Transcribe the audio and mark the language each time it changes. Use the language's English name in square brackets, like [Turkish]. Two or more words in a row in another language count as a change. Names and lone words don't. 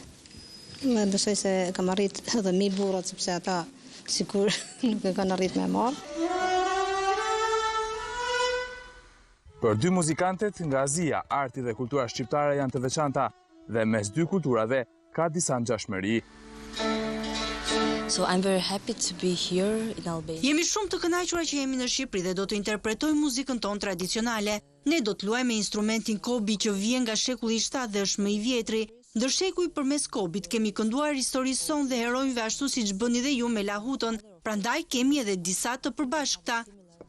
[Albanian] Më besoj se kam arrit edhe mi burrat, sepse ata sikur nuk e kanë arrit me marrë. Për dy muzikantet nga Azia, arti dhe kultura shqiptare janë të veçanta dhe mes dy kulturave ka disa ngjashmëri. [English] So I'm very happy to be here in Albania. [Albanian] Jemi shumë të kënaqura që jemi në Shqipëri dhe do të interpretojmë muzikën tonë tradicionale. Ne do të luajmë instrumentin kobi që vjen nga shekulli 7 dhe është më i vjetri. Ndërshekuj përmes kobit kemi kënduar historisë sonë dhe heronjve ashtu siç bëni dhe ju me lahutën. Prandaj kemi edhe disa të përbashkëta.